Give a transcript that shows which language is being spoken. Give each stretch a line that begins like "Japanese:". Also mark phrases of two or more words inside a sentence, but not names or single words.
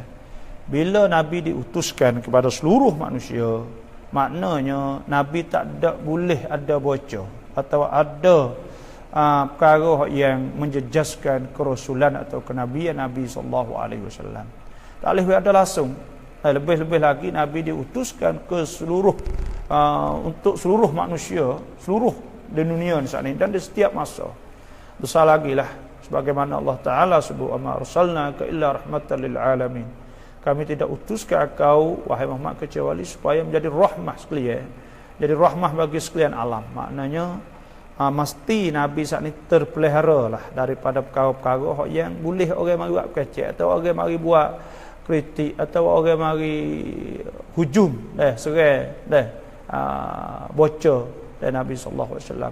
Malay: Bila Nabi diutuskan kepada seluruh manusia, maknanya Nabi tak ada boleh ada bocor atau ada perkara yang menjejaskan kerasulan atau kenabian Nabi SAW. Tak boleh ada langsung. Lebih-lebih lagi Nabi diutuskan ke seluruh untuk seluruh manusia, seluruh di dunia saat ini dan di setiap masa. Besar lagi lah sebagaimana Allah Ta'ala sebut,
Arabic: "Ama arsalnaka illa rahmatan lil alamin."
Malay: Kami tidak utuskan kau wahai Muhammad kecuali supaya menjadi rahmah sekalian, jadi rahmah bagi sekalian alam. Maknanya mesti Nabi saat ni terpelihara lah daripada perkara-perkara yang boleh orang mari buat kecek, atau orang mari buat kritik, atau orang mari hujum serang bocor dari Nabi
Arabic: sallallahu alaihi wasallam.